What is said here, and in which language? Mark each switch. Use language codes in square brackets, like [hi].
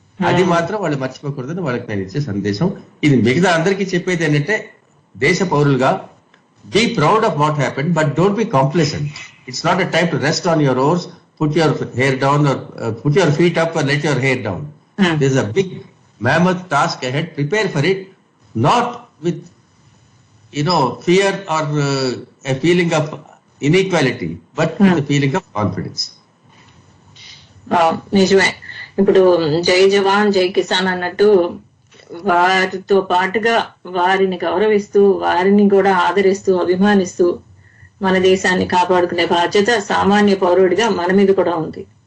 [te] అది మాత్రం వాళ్ళు మర్చిపోకూడదని వాళ్ళకి నేను ఇచ్చే సందేశం. ఇది మిగతా అందరికీ చెప్పేది ఏంటంటే దేశ పౌరులుగా [en] Be proud of what happened, but don't be complacent. It's not a time to rest on your oars, put your hair down or put your feet up or let your hair down. This is a big mammoth task ahead. Prepare for it, not with fear or a feeling of inequality, but with a feeling of confidence. [te] నిజమే. ఇప్పుడు జై జవాన్ జై కిసాన్ అన్నట్టు వారితో పాటుగా వారిని గౌరవిస్తూ వారిని కూడా ఆదరిస్తూ అభిమానిస్తూ మన దేశాన్ని కాపాడుకునే బాధ్యత సామాన్య పౌరుడిగా మన మీద కూడా ఉంది.